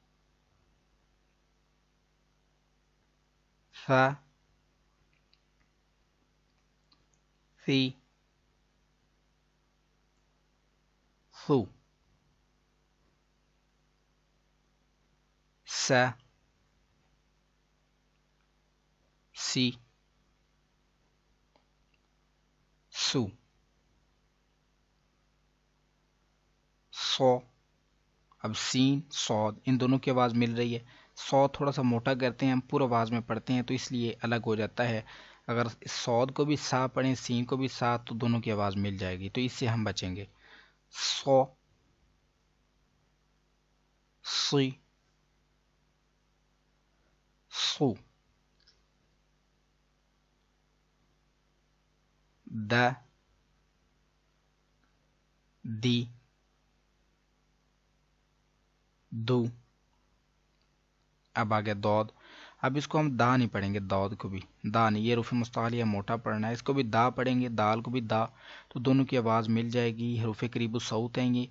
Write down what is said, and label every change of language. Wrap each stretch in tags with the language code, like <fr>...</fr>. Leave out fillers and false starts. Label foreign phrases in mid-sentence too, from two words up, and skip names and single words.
<ar>ثا، ثی، ثو، سا، سی، سو، سو۔</ar> <ur>اب سین، صاد، ان دونوں کی آواز مل رہی ہے، صاد تھوڑا سا موٹا کرتے ہیں ہم، پورا آواز میں پڑھتے ہیں تو اس لیے الگ ہو جاتا ہے، اگر صاد کو بھی سا پڑھیں، سین کو بھی سا، تو دونوں کی آواز مل جائے گی، تو اس سے ہم بچیں گے۔</ur> <ar>صو صی صو د دی دو.</ar> <ur>اب آگے دود. اب اس کو ہم دا نہیں پڑھیں گے، دود کو بھی دا نہیں، یہ حروف مستعلیہ موٹا پڑھنا ہے، اس کو بھی دا پڑھیں گے، دال کو بھی دا، تو دونوں کی آواز مل جائے گی، حروف قریب الصوت آئیں گے.</ur>